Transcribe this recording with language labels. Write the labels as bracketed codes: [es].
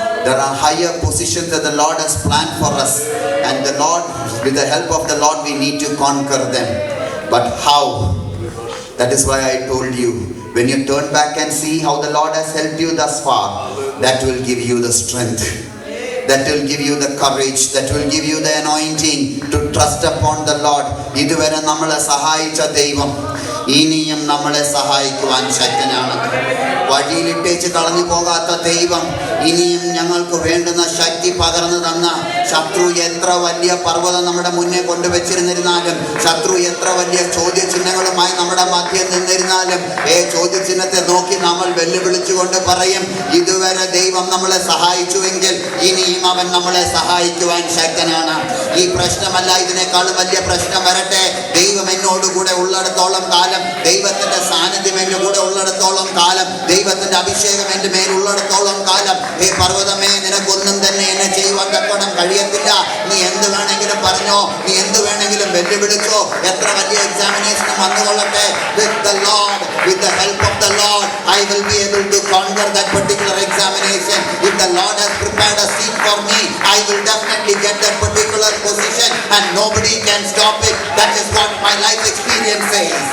[en] There are higher positions that the Lord has planned for us. And the Lord, with the help of the Lord, we need to conquer them. But how? That is why I told you, when you turn back and see how the Lord has helped you thus far, that will give you the strength, that will give you the courage, that will give you the anointing to trust upon the Lord. [ml] ഇതുവരെ നമ്മളെ സഹായിച്ച ദൈവം ഇനിയും നമ്മളെ സഹായിക്കുവാൻ ശക്തനാണ്. വഴിയിലിട്ടേച്ച് കളഞ്ഞു പോകാത്ത ദൈവം ഇനിയും ഞങ്ങൾക്ക് വേണ്ടുന്ന ശക്തി പകർന്നു തന്ന, ശത്രു എത്ര വലിയ പർവ്വതം നമ്മുടെ മുന്നേ കൊണ്ടുവച്ചിരുന്നിരുന്നാലും, ശത്രു എത്ര വലിയ ചോദ്യചിഹ്നങ്ങളുമായി നമ്മുടെ മധ്യം നിന്നിരുന്നാലും, ചോദ്യചിഹ്നത്തെ നോക്കി നമ്മൾ വെല്ലുവിളിച്ചുകൊണ്ട് പറയും, ഇതുവരെ ദൈവം നമ്മളെ സഹായിച്ചുവെങ്കിൽ ഇനിയും അവൻ നമ്മളെ സഹായിക്കുവാൻ ശക്തനാണ്. ഈ പ്രശ്നമല്ല, ഇതിനേക്കാളും വലിയ പ്രശ്നം വരട്ടെ. ദൈവം എന്നോടുകൂടെ ഉള്ളിടത്തോളം കാലം, ദൈവത്തിന്റെ സാന്നിധ്യം എൻ്റെ കൂടെ ഉള്ളിടത്തോളം കാലം, ദൈവത്തിന്റെ അഭിഷേകം എൻ്റെ മേലുള്ളിടത്തോളം കാലം, പർവ്വതമേ നിനക്കൊന്നും തന്നെ എന്നെ ചെയ്യുവാൻ തക്കോണം കഴിയത്തില്ല. നീ എന്ത് വേണമെങ്കിലും പറഞ്ഞോ, നീ എന്ത് വേണമെങ്കിലും വെല്ലുവിളിച്ചോ, എത്ര വലിയ examination വന്നുകൊള്ളട്ടെ, [en] with the help of the Lord, I will be able to conquer that particular examination. If the Lord has prepared a seat for me, I will definitely get that particular position and nobody can stop it. That is what my life experience says.